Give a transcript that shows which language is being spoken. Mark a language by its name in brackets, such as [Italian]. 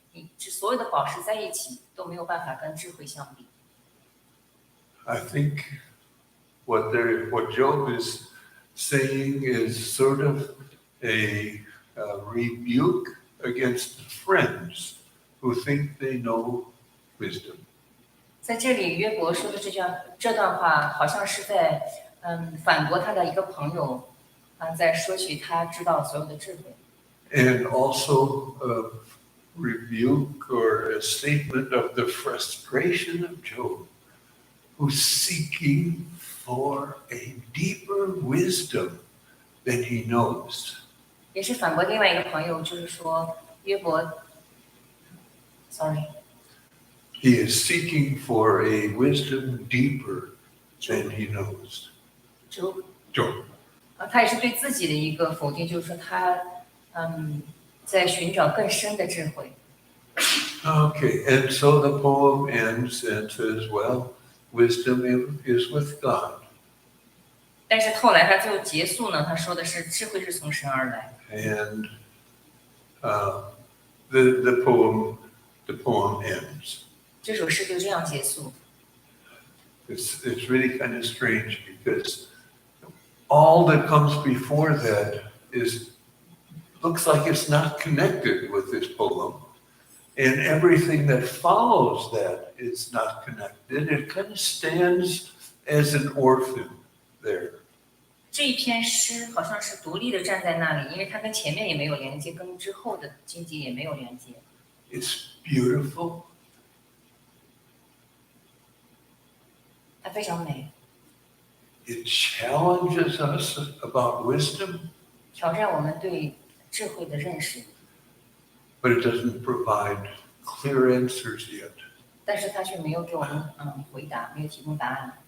[Chinese] 你所有的宝石在一起都没有办法跟智慧相比。 [English] I think what Job is saying is sort of a rebuke against friends who think they know wisdom. [Chinese] 在这里，约伯说的这段话，好像是在反驳他的一个朋友在说起他知道所有的智慧。 [English] And also a rebuke or a statement of the frustration of Job, who's seeking for a deeper wisdom than he knows. [Chinese] 也是反驳另外一个朋友，就是说约伯 [English] He is seeking for a wisdom deeper than he knows. Job. [Chinese] 他也是对自己的一个否定，就是说他在寻找更深的智慧。 [English] Okay, and so the poem ends and says, well, wisdom is with God. [Chinese] 但是后来他最后结束呢，他说的是智慧是从神而来。 [English] And the poem ends. [Chinese] 这首诗就这样结束。 [English] It's really kind of strange because all that comes before that looks like it's not connected with this poem, and everything that follows that is not connected. It kind of stands as an orphan there. [Chinese] 这一篇诗好像是独立的站在那里，因为它跟前面也没有连接，跟之后的经节也没有连接。 [English] It's beautiful. [Chinese] 它非常美， [English] It challenges us about wisdom, [Chinese] 挑战我们对智慧的认识， [English] but it doesn't provide clear answers yet. [Chinese] 但是它却没有给我们回答，没有提供答案。